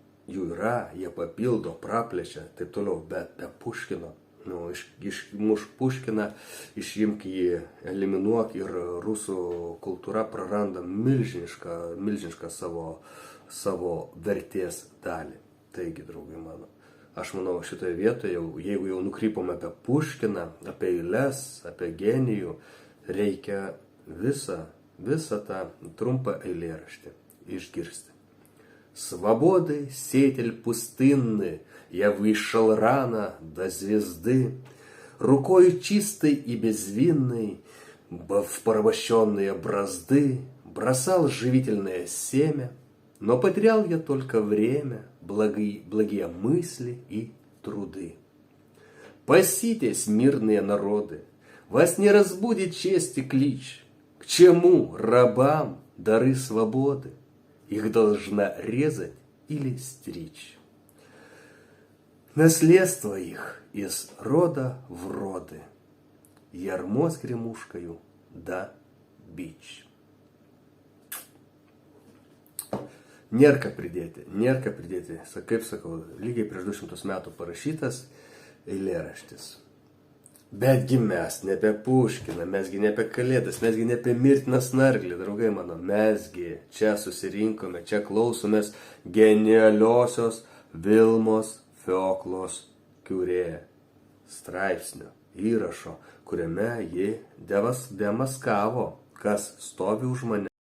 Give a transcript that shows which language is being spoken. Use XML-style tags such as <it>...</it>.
<lt>Jų yra, jie papildo, praplečia, taip toliau, bet be Puškino, išmuš Puškiną, išimk jį, eliminuok ir rusų kultūra praranda milžinišką savo vertės dalį. Taigi, draugai mano, aš manau, šitoje vietoje, jeigu jau nukrypome apie Puškiną, apie eiles, apie genijų, reikia visą tą trumpą eilėraštį išgirsti.</lt> <ru>Свободы сетель пустынны, я вышел рано до звезды, рукою чистой и безвинной в порабощенные бразды бросал живительное семя, но потерял я только время, благие мысли и труды. Паситесь, мирные народы, вас не разбудит честь и клич. К чему рабам дары свободы? Их должна резать или стричь. Наследство их из рода в роды, ярмо с гремушкою да бич.</ru> <lt>Nėra pridėti, kaip sakau, lygiai prieš 200 metų parašytas eilėraštis. Betgi mes ne apie Puškiną, mesgi ne apie Kalėdas, mesgi ne apie mirtiną snarglį, draugai mano, mesgi čia susirinkome, čia klausomės genialiosios Vilmos Fioklos Kiurė straipsnio įrašo, kuriame ji demaskavo, kas stovi už mane.</lt>